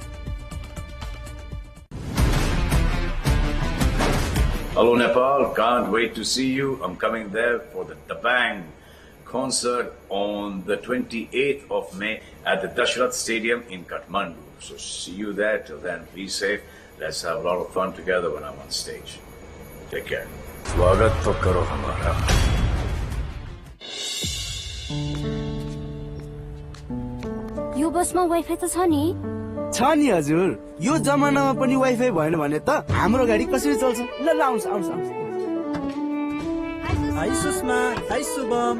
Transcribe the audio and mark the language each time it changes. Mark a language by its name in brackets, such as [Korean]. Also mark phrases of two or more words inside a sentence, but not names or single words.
[English] Hello Nepal, can't wait to see you. I'm coming there for the Bang concert on the 28th of May at the Dashrath Stadium in Kathmandu. So see you there. Till then, be safe. Let's have a lot of fun together when I'm on stage. Take care. [Hindi] स्वागत तो करो हमारा। [Nepali] यो बसमा वाइफाई त छ नि? छ नि हजुर। यो जमानामा पनि वाइफाई भएन भने त हाम्रो गाडी कसरी चल्छ? ल आउँछ आउँछ आउँछ। हाय सुषमा, हाय शुभम,